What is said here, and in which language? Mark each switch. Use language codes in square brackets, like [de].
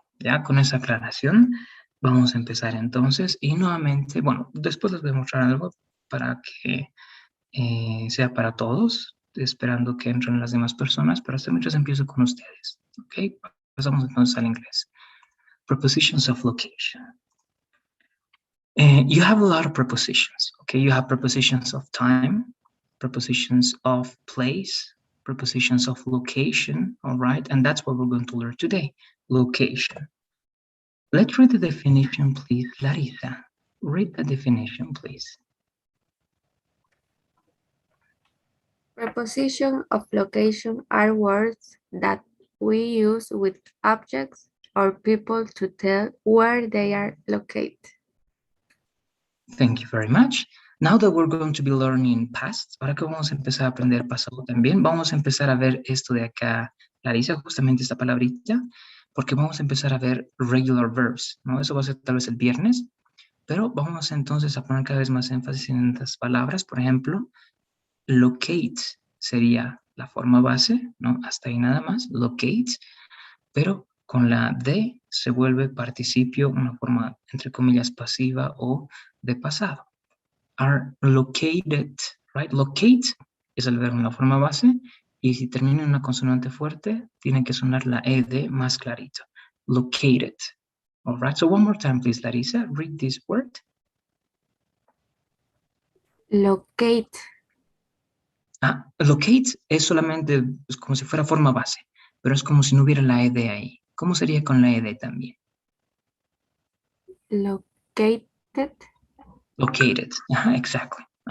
[es] Ya con esa aclaración, vamos a empezar entonces. Y nuevamente, bueno, después les voy a mostrar algo para que sea para todos, esperando que entren las demás personas, pero hasta mientras empiezo con ustedes. ¿Ok? Pasamos entonces al inglés. [en] Prepositions of location. You have a lot of prepositions, okay? You have prepositions of time, prepositions of place, prepositions of location, all right? And that's what we're going to learn today, location. Let's read the definition, please. Larissa, read the definition, please. Preposition of location are words that we use with objects or people to tell where they are located. Thank you very much. [es] Now that we're going to be learning past, ahora que vamos a empezar a aprender pasado también, vamos a empezar a ver esto de acá, Larissa, justamente esta palabrita, porque vamos a empezar a ver regular verbs, ¿no? Eso va a ser tal vez el viernes, pero vamos entonces a poner cada vez más énfasis en estas palabras. Por ejemplo, locate sería la forma base, ¿no? Hasta ahí nada más, locate, pero con la D se vuelve participio, una forma entre comillas pasiva o de pasado. Are located, right? Locate es el verbo en la forma base y si termina en una consonante fuerte, tiene que sonar la ED más clarito. [en] Located. All right, so one more time, please, Larissa, read this word. Locate. [es] Locate es solamente pues, como si fuera forma base, pero es como si no hubiera la ED ahí. ¿Cómo sería con la ED también? [en] Located. Located, exactly.